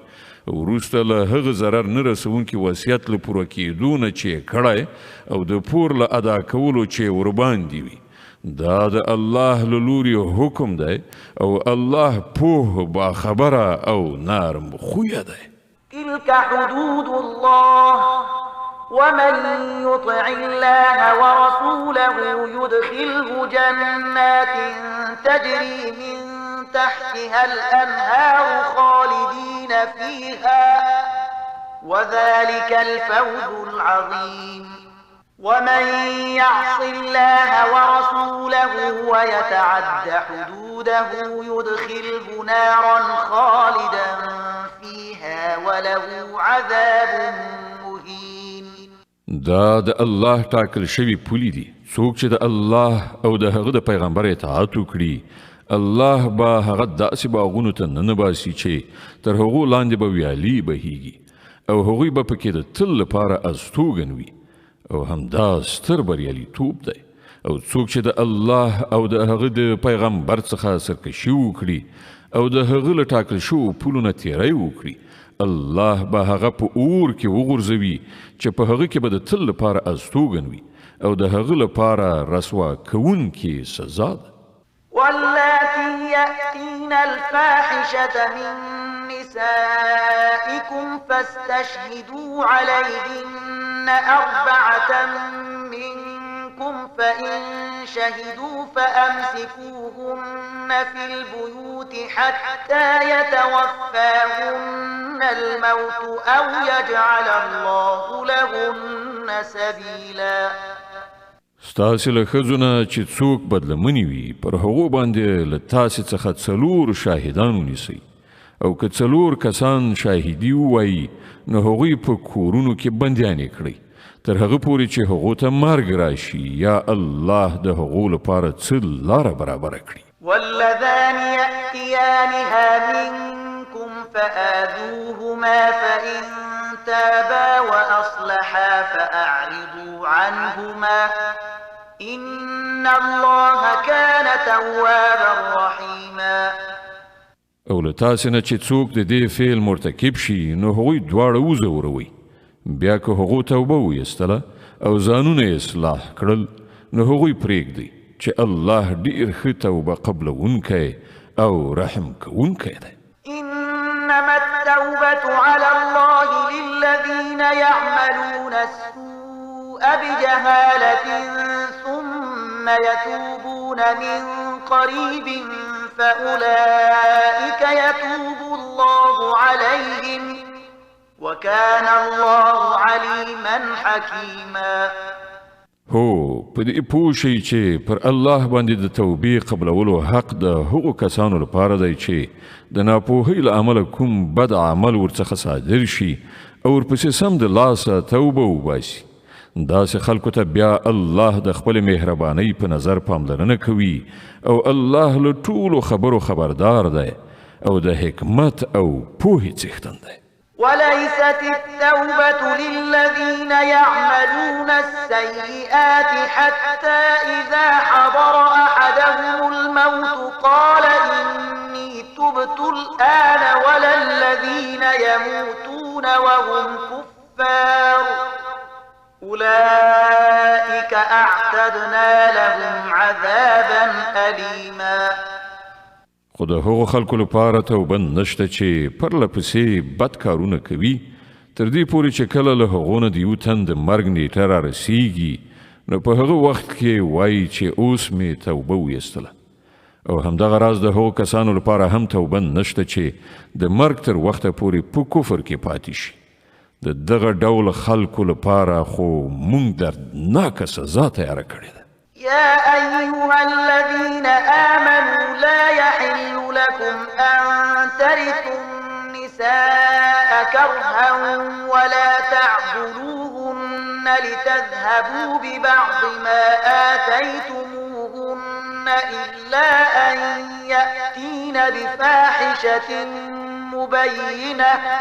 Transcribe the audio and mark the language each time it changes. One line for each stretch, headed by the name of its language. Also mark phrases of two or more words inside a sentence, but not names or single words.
Pashto: وروسته له هغه ضرر نه رسونکي وصیت له پوره کېدو نه چې یې کړی او د پور له ادا کولو چې یې ورباندې وي دا د الله له لوري حکم دی او الله پوه باخبره او نرم خویه دی.
Arabic: تلك حدود الله ومن يطع الله ورسوله يدخله جنات تجري من تحتها الأنهار خالدين فيها وذلك الفوز العظيم. ومن يعص الله ورسوله ويتعد حدوده يدخله نارا خالدا فيها وله عذاب مهين.
Pashto: دا د الله ټاکل شوي پولې دي. څوک چې د الله او د هغه د پیغمبر اطاعت وکړي الله به هغه داسې باغونو ته ننباسي چې تر هغو لاندې به ویالې بهیږي او هغوی به پکې د تل لپاره استوګن وي او همدا ستر بریالیتوب دی. او څوک چې د الله او د هغه د پیغمبر څخه سرکشي وکړي او د هغه له ټاکل شوو پولو نه تیری وکړي الله به هغه په اور کې وغورځوي چې په هغه کې به د تل لپاره استوګن وي او د هغه لپاره رسوا کوونکې سزا ده.
Arabic: واللاتي يأتين الفاحشة من نسائكم فاستشهدوا عليهن 4 منكم فإن شهدوا فأمسكوهن في البيوت حتى يتوفاهن الموت أو يجعل الله لهن سبيلا.
Pashto: ستاسې له ښځو نه چې څوک بدلمنې وي پر هغو باندې له تاسې څخه 4 شاهدان ونیسئ او که څلور کسان شاهدي ووایي نو هغوی په کورونو کې بندیانې کړئ تر هغه پورې چې هغو ته مرګ راشي یا الله د هغو لپاره څه لاره برابره کړي
Arabic: واللذان يأتيانها منكم فآذوهما فإن تابا وأصلحا فأعرضوا عنهما إن الله كان توابا رحيما
Pashto: او له تاسې نه چې څوک د دې فعل مرتکب شي نو هغوی دواړه وځوروئ بیا که هغو توبه ویستله او ځانونه اصلاح کړل نو هغوی پرېږدئ چې الله ډېر ښه توبه قبلونکی او رحم کوونکی دی
Arabic: إنما التوبة على الله للذين يعملون السوء بجهالة ثم يتوبون من قريب فأولئك يتوب الله عليهم وكان الله عليما حكيما
Pashto: هو په دې پوه شئ چې پر الله باندې د توبې قبلولو حق د هغو کسانو لپاره دی چې د ناپوهۍ له امله کوم بد عمل ورڅخه صادر شي او ورپسې سم د لاسه توبه وباسي داسې خلکو ته بیا الله د خپل مهربانۍ په نظر پاملرنه کوي او الله له ټولو خبرو خبردار دی او د حکمت او پوهې څښتن دی
Arabic: وليست التوبة للذين يعملون السيئات حتى إذا حضر أحدهم الموت قال إني تبت الآن ولا الذين يموتون وهم كفار أولئك أعتدنا لهم عذابا أليما
Pashto: خو د هغو خلکو لپاره توبه نشته چې پرله پسې بد کارونه کوي تر دې پورې چې کله له هغو نه د یو تن د مرګ نیټه رارسیږي نو په هغه وخت کې وایي چې اوس مې توبه ویستله او همدغه راز د هغو کسانو لپاره هم توبه نشته چې د مرګ تر وخته پورې په کفر کې پاتې شي د دغه ډول خلکو لپاره خو مونږ دردناکه سزا تیاره کړې ده
Arabic: يا أيها الذين آمنوا لا يحل لكم أن ترثوا النساء كرها ولا تعضلوهن لتذهبوا ببعض ما آتيتموهن إلا أن يأتين بفاحشة مبينة